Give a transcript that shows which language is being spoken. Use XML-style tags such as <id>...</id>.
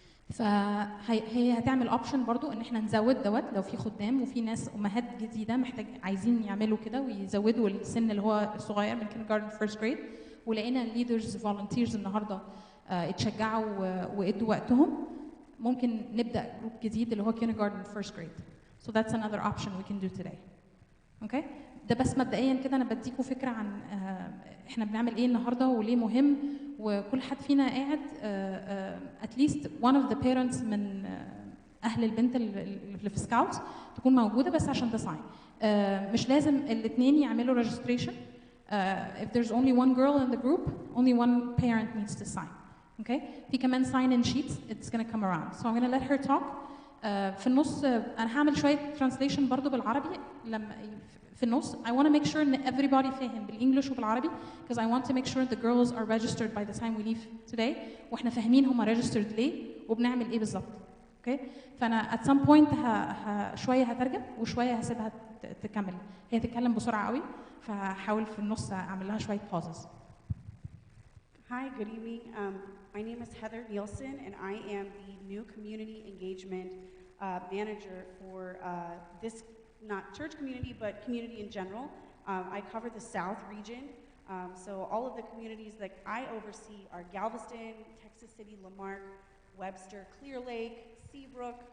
<ar>فهي هتعمل اوبشن برضو ان احنا نزود دوت لو في خدام وفي ناس امهات جديده عايزين يعملوا كده ويزودوا السن اللي هو الصغير من كيندرجارتن فيرست جريد. ولقينا ليدرز فولunteers النهارده اتشجعوا وادوا وقتهم. ممكن نبدا جروب جديد اللي هو kindergarten first grade.</ar> <en>So that's another option we can do today.</en> <ar>اوكي، ده بس مبدئيا كده انا بديكم فكره عن احنا بنعمل ايه النهارده وليه مهم. وكل حد فينا قاعد</ar> <en>at least one of the parents</en> <ar>من اهل البنت اللي في سكاوتس تكون موجوده، بس عشان تساين. مش لازم الاثنين يعملوا registration.</ar> <en>If there's only one girl in the group, only one parent needs to sign. Okay?</en> <ar>في كمان sign in sheets.</ar> <en>It's gonna come around. So I'm gonna let her talk.</en> <ar>في النص انا هعمل شويه translation برضو بالعربي لما في النص.</ar> <en>I want to make sure</en> <ar>ان</ar> <en>everybody</en> <ar>فاهم بالانجلش وبالعربي</ar> <en>because I want to make sure the girls are registered by the time we leave today</en> <ar>واحنا فاهمين هم</ar> <en>registered</en> <ar>ليه وبنعمل ايه بالظبط. اوكي، فانا</ar> <en>at some point</en> <ar>شويه هترجم وشويه هسيبها تكمل. هي تتكلم بسرعه قوي، فهحاول في النص اعمل لها شويه pauses.</ar> <en>Hi, good evening. My name is Heather Nielsen, and I am the new community engagement manager for this, not church community, but community in general. I cover the South region. So all of the communities that I oversee are Galveston, Texas City, Lamarck, Webster, Clear Lake, Seabrook.</en>